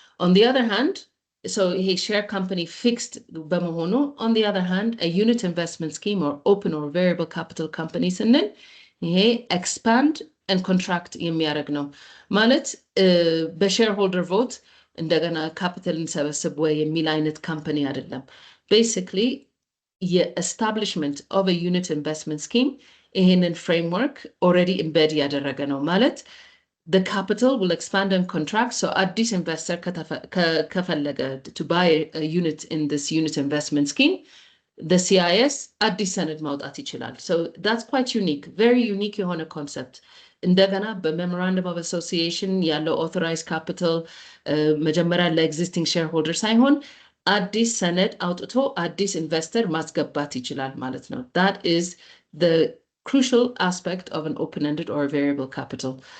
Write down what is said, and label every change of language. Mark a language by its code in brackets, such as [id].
[en] On the other hand, so a share company fixed [am] በመሆኑ [en] on the other hand, a unit investment scheme or open or variable capital company [am] ስንል ይሄ [en] expand and contract [am] የሚያደርግ ነው ማለት በሼርሆልደር ቮት እንደገና ካፒታል እንሰበስብ ወይ የሚል አይነት ካምፓኒ አይደለም። [en] basically የestablishment of a unit investment scheme ይሄንን framework already embed [am] ያደረገ ነው ማለት [en] the capital will expand and contract. So addis investor ከፈለገ to buy a unit in this unit investment scheme, the CIS addis [am] ሰነድ ማውጣት ይችላል. [en] So that's quite unique, very unique [am] የሆነ [en] concept. [am] እንደገና በ [en] memorandum of association [am] ያለው [en] authorized capital [am] መጀመሪያ ለexisting shareholder ሳይሆን አዲስ ሰነድ አውጥቶ አዲስ ኢንቨስተር ማስገባት ይችላል ማለት ነው. [en] That is the crucial aspect of an open-ended or variable capital.